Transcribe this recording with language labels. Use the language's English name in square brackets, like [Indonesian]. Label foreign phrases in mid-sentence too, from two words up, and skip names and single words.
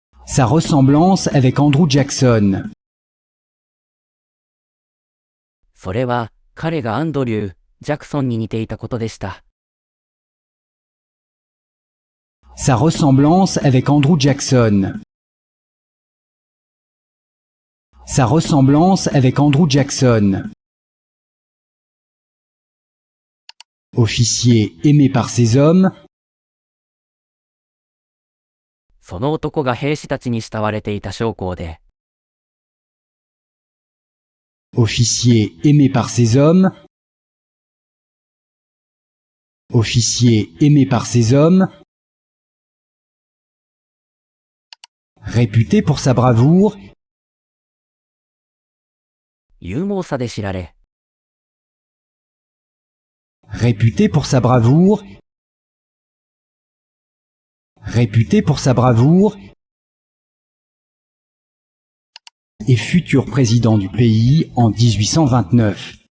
[French] Sa ressemblance avec Andrew Jackson. [Japanese] それは、彼がアンドリュー・ジャクソンに似ていたことでした。 [French] Sa ressemblance avec Andrew Jackson. Sa ressemblance avec Andrew Jackson. Officier aimé par ses hommes. [Japanese] その男が兵士たちに慕われていた将校で、 [French] Officier aimé par ses hommes. Officier aimé par ses hommes. Réputé pour sa bravoure. [Japanese] 勇猛さで知られ、 [French] Réputé pour sa bravoure. Réputé pour sa bravoure. Et futur président du pays en 1829.